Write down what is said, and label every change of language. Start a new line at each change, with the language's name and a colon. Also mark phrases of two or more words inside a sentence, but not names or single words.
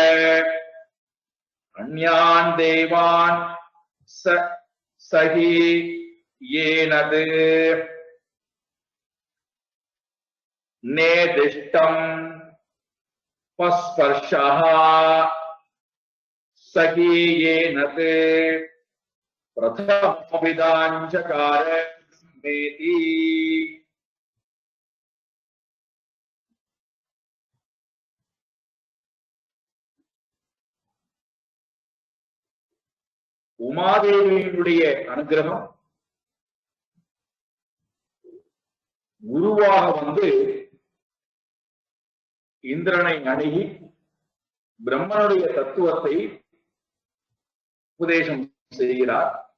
Sanskrit: अन्यान् देवान् सहि येनद् नेदिष्टं पस्पर्शः सहि येनद् प्रथमविदाञ्चकार मेति।
Tamil: உமாதேவியினுடைய அனுகிரகம் குருவாக வந்து இந்திரனை அணுகி பிரம்மனுடைய தத்துவத்தை உபதேசம் செய்கிறார்.